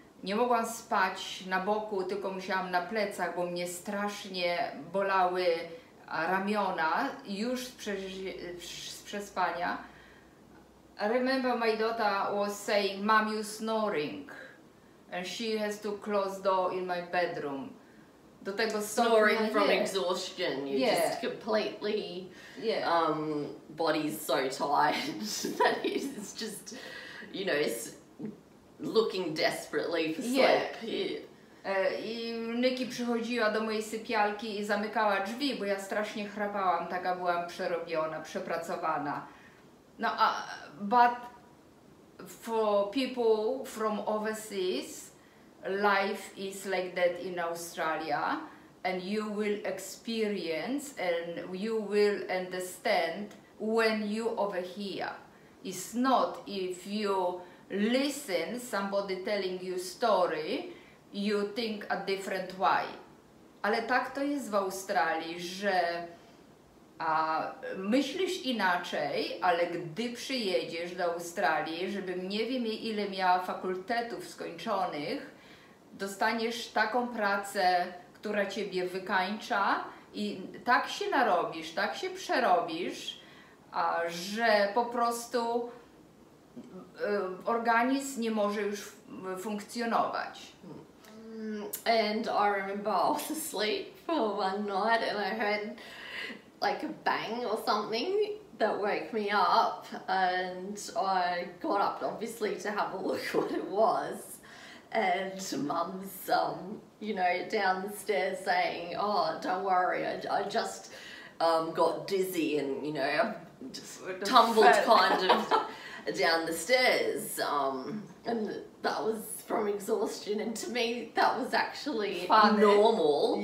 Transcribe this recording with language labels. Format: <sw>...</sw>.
<pl>Nie mogłam spać na boku, tylko musiałam na plecach, bo mnie strasznie bolały ramiona już z przespania.</pl> <en>I remember my daughter was saying, "Mom, you're snoring," and she has to close door in my bedroom.</en> <pl>Do tego</pl> <en>snoring from exhaustion. You just completely, body's so tired that it's just, you know, it's looking desperately for sleep.</en> <pl>I Nyki przychodziła do mojej sypialki i zamykała drzwi, bo ja strasznie chrapałam, taka byłam przerobiona, przepracowana.</pl> <en>No, but for people from overseas, life is like that in Australia, and you will experience and you will understand when you over here. It's not if you listen somebody telling you story, you think a different way.</en> <pl>Ale tak to jest w Australii, że myślisz inaczej, ale gdy przyjedziesz do Australii, żebym nie wiem ile miała fakultetów skończonych, dostaniesz taką pracę, która ciebie wykańcza i tak się narobisz, tak się przerobisz, że po prostu organizm nie może już funkcjonować.</pl> <en>And I remember I was asleep for one night and I heard like a bang or something that woke me up, and I got up obviously to have a look what it was, and Mum's, you know, downstairs saying, "Oh, don't worry, I just got dizzy and, you know, I just tumbled kind of down the stairs," and that was from exhaustion, and to me that was actually normal.</en>